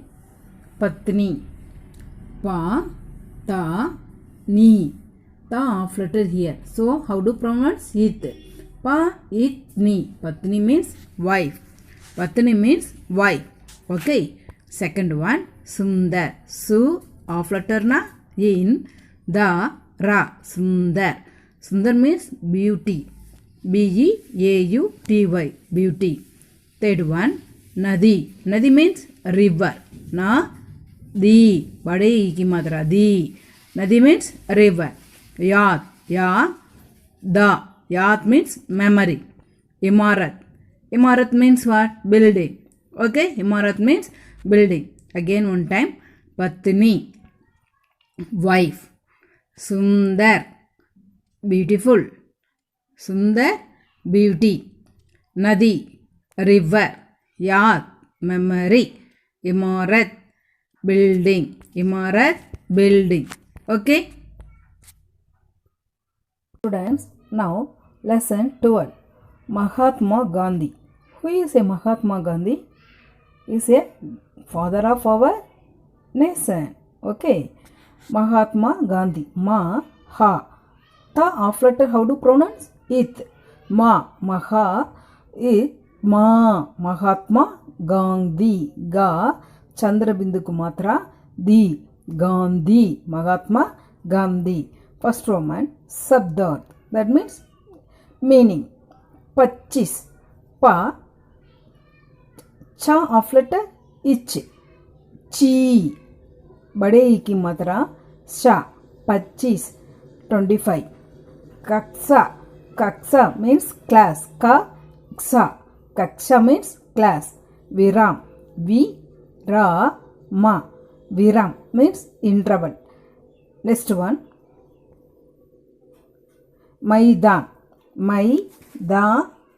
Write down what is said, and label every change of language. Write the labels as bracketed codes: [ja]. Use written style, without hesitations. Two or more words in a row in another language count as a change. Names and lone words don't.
[en] Patni. Pa. Ta. Ni. Ta off letter here. So how to pronounce it? Pa. It. Ni. Patni means wife. Patni means wife. Okay. Second one. Sundar. Su. Off letter na. In. Da. Ra. Sundar. Sundar means beauty. Beauty. Beauty. Third one. Nadi. Nadi means river. Na. [hi] Di. Bade ki matra. Di. [en] Nadi means river. Yad. Ya. Da. Yad means memory. Imarat. Imarat means what? Building. Okay. Imarat means building. Again one time. Patni. Wife. Sundar. Beautiful. Sundar. Beauty. Nadi. River. Yad. Memory. Imarat. Building. Imarat. Building. Okay. Students, now lesson 12. Mahatma Gandhi. Who is a Mahatma Gandhi? He is a father of our nation. Okay. Mahatma Gandhi. Ma. Ha. Ta off letter how to pronounce? It. Ma. Maha. It. Ma. Mahatma Gandhi. Ga. [hi] Chandra Bindu Kumatra. [en] Di. Gandhi. Mahatma Gandhi. First Roman. Sabdart. That means meaning. Pachis. Pa. Cha off letter. Ich. [hi] Chi. Bade ki matra. Sha. [en] Pachis. 25. Kaksa. Kaksa means class. Kaksa. Kaksha means class. Viram. Ma. Viram means interval. Next one. Maidan. Maidan.